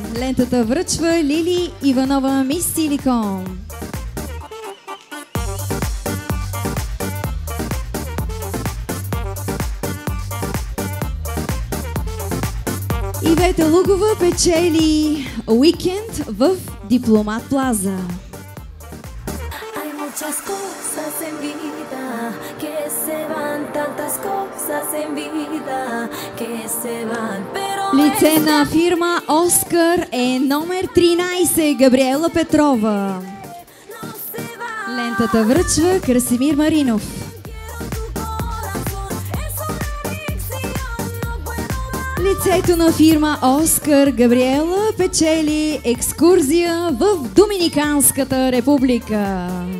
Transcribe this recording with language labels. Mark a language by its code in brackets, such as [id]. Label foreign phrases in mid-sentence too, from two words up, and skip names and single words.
[bg] Лентата връчва Лили Иванова Мис Силикон. Ивета Лукова печели уикенд в Дипломат Плаза. [es] Muchas cosas en vida que se van, tantas cosas en vida que se van, pero [bg] Лице на фирма Оскар е номер 13 Габриела Петрова. Лентата връчва Красимир Маринов. Лицето на фирма Оскар Габриела печели екскурзия в Доминиканската република.